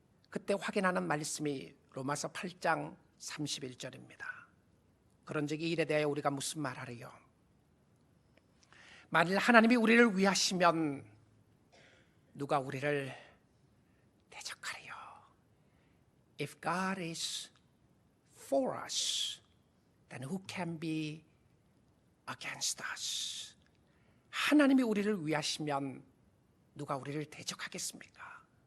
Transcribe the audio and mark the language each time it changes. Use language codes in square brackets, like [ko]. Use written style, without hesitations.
[ko] 그때 확인하는 말씀이 로마서 8장 31절입니다. 그런즉 이 일에 대하여 우리가 무슨 말하리요? 만일 하나님이 우리를 위하시면 누가 우리를 대적하리요? [en] If God is for us, then who can be against us? [ko] 하나님이 우리를 위하시면 누가 우리를 대적하겠습니까?